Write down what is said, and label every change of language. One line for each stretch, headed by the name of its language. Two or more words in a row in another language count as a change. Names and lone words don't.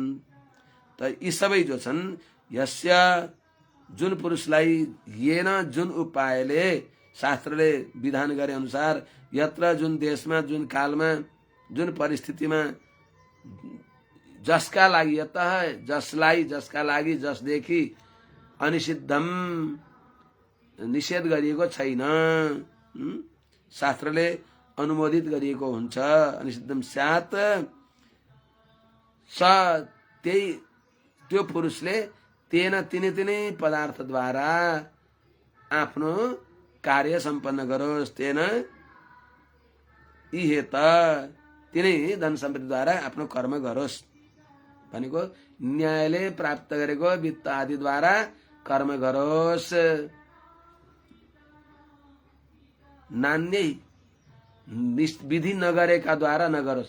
Nepali: त यी सबै जो छन्, यस्य जुन पुरुषलाई येन जुन उपायले शास्त्रले विधान गरे अनुसार, यत्र जुन देशमा, जुन कालमा, जुन परिस्थितिमा, जसका लागि, यतः जसलाई, जसका लागि, जसदेखि अनिषिद्धम निषेध गरिएको छैन, शास्त्रले अनुमोदित गरिएको हुन्छ।
Sanskrit: अनिषिद्धम स्यात्, स
Nepali: त्यही त्यो पुरुषले तेन तिनै पदार्थद्वारा आफ्नो कार्य सम्पन्न गरोस्।
Sanskrit: तेन इहेत,
Nepali: तिनै धन सम्पत्तिद्वारा आफ्नो कर्म गरोस् भनेको न्यायले प्राप्त गरेको वित्त आदिद्वारा कर्म गरोस् नान्यै विधि नगरेका द्वारा नगरोस्।